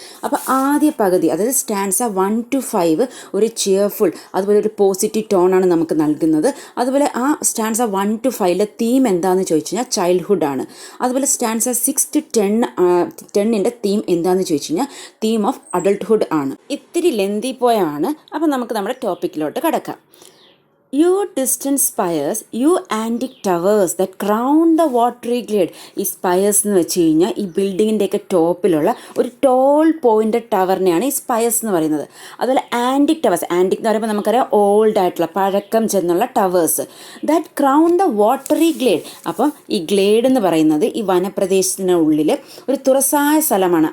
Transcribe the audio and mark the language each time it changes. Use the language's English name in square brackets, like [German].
[Malayalam] അപ്പോൾ ആദ്യ പകുതി, അതായത് സ്റ്റാൻസ 1 to 5 ഒരു ചിയർഫുൾ, അതുപോലെ ഒരു പോസിറ്റീവ് ടോണാണ് നമുക്ക് നൽകുന്നത്. അതുപോലെ ആ സ്റ്റാൻസ 1 to 5 തീം എന്താണെന്ന് ചോദിച്ചു കഴിഞ്ഞാൽ ചൈൽഡ്ഹുഡാണ്. അതുപോലെ സ്റ്റാൻസ 6 to 10 തീം എന്താണെന്ന് ചോദിച്ചു കഴിഞ്ഞാൽ [English] theme of adulthood [Malayalam] ആണ്. ഇത്തിരി ലെന്തി പോയാണ്. അപ്പം നമുക്ക് നമ്മുടെ ടോപ്പിക്കിലോട്ട് കടക്കാം. [English] You distant spires, you antique towers that crown the watery glade. [Malayalam] ഈ സ്പയേഴ്സ് എന്ന് വെച്ച് കഴിഞ്ഞാൽ ഈ ബിൽഡിങ്ങിൻ്റെയൊക്കെ ടോപ്പിലുള്ള ഒരു ടോൾ പോയിൻ്റ് ടവറിനെയാണ് ഈ സ്പയേഴ്സ് എന്ന് പറയുന്നത്. അതുപോലെ ആൻറ്റിക് ടവേഴ്സ്, ആൻറ്റിക് എന്ന് പറയുമ്പോൾ നമുക്കറിയാം ഓൾഡ് ആയിട്ടുള്ള പഴക്കം ചെന്നുള്ള towers. [English] That crown the watery glade. [Malayalam] അപ്പം ഈ ഗ്ലേഡ് എന്ന് പറയുന്നത് ഈ വനപ്രദേശത്തിനുള്ളിൽ ഒരു തുറസായ സ്ഥലമാണ്.